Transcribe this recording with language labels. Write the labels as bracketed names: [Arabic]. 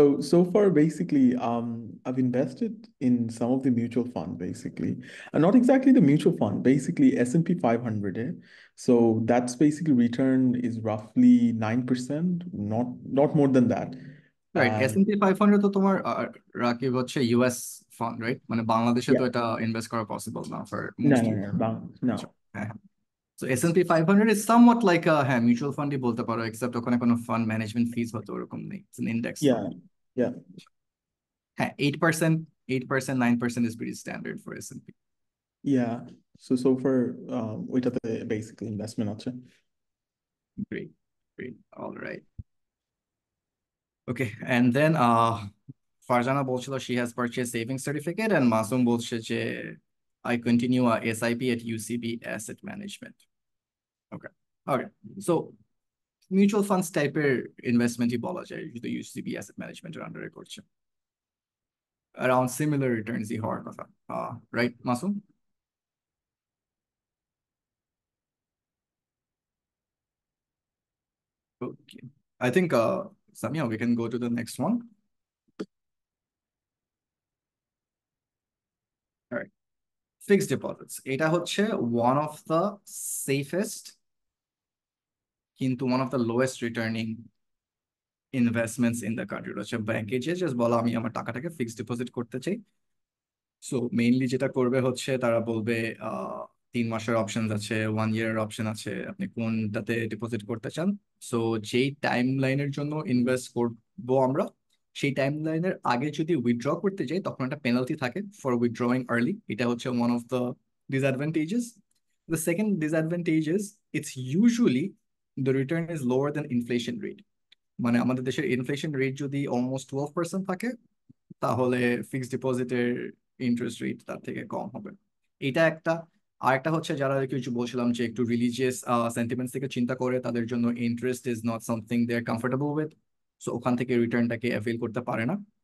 [English] So far, basically, I've invested in some of the mutual fund, basically, and not exactly the mutual fund, basically S&P 500. So that's basically return is roughly 9%, not more than that. Right, And [Bangla] S&P 500 তো তোমার রাকিব হচ্ছে US fund, right? মানে বাংলাদেশে তো [English] yeah, [Bangla] এটা invest করা possible না for [English] no, most no, people. no, no. [Bangla] হ্যাঁ, so S&P 500 [English] is somewhat like [Bangla] হ্যাঁ মিউচুয়াল ফান্ডই বলতে পারো, এক্সেপ্ট ওখানে কোনো ফান্ড ম্যানেজমেন্ট ফিস হতো ওরকম নেই, [English] It's an index fund. Yeah, yeah, হ্যাঁ, 8%, 8%, 9% is pretty standard for S&P. yeah. So far, ওইটাতে basically investment আছে. Great, great, all right. Okay, and then [Bangla] Farzana বলছিল [English] she has purchased saving certificate, and [Bangla] Masum বলছে যে [English] I continue a SIP at UCB Asset Management. Okay, okay. [Bangla] So mutual funds টাইপের ইনভেস্টমেন্টই বলা যায় যদি UCB asset ম্যানেজমেন্টের আন্ডারে করছে, অ্যারাউন্ড সিমিলার রিটার্নসই হওয়ার কথা, right Masum? [English] Okay, I think Samia, we can go to the next one. All right, fixed deposits, [Bangla] এটা হচ্ছে [English] one of the safest [Bangla] কিন্তু [English] One of the lowest returning investments in the country. [Bangla] হচ্ছে ব্যাংকে যে just বলো আমি আমার টাকাটাকে ফিক্সড ডিপোজিট করতে চাই, সো মেইনলি যেটা করবে হচ্ছে তারা বলবে 3 মাসের অপশন আছে, 1 ইয়ারের অপশন আছে, আপনি কোনটাতে ডিপোজিট করতে চান। সো যেই টাইম লাইনের জন্য ইনভেস্ট করবো আমরা, সেই টাইম লাইনের আগে যদি উইথড্র করতে যাই তখন একটা পেনাল্টি থাকে [English] For withdrawing early. [Bangla] এটা হচ্ছে [English] One of the disadvantages. The second disadvantage is it's usually the return is lower than inflation rate. [Bangla] মানে আমাদের দেশের ইনফ্লেশন রেট যদি অলমোস্ট 12% থাকে, তাহলে ফিক্সড ডিপোজিটের ইন্টারেস্ট রেট তার থেকে কম হবে। এটা একটা। আর একটা হচ্ছে যারা কিছু বলছিলাম যে একটু রিলিজিয়াস সেন্টিমেন্টস থেকে চিন্তা করে, তাদের জন্য [English] interest is not something they are comfortable with, [Bangla] so ওখান থেকে রিটার্নটাকে অ্যাভেল করতে পারে না।